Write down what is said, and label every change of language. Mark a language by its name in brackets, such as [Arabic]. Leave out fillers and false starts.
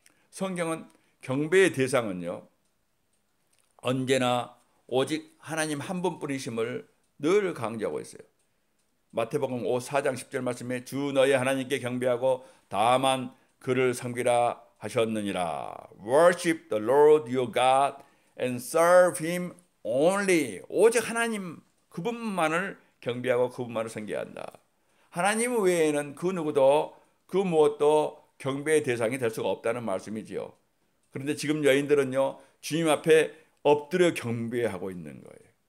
[Korean] 성경은 경배의 대상은요, 언제나 오직 하나님 한 분뿐이심을 늘 강조하고 있어요. 마태복음 4장 10절 말씀에 주 너희 하나님께 경배하고 다만 그를 섬기라 하셨느니라. [English] Worship the Lord your God and serve him only. [Korean] 오직 하나님 그분만을 경배하고 그분만을 섬겨야 한다. 하나님 외에는 그 누구도 그 무엇도 경배의 대상이 될 수가 없다는 말씀이지요. 그런데 지금 여인들은요, 주님 앞에 엎드려 경배하고 있는 거예요.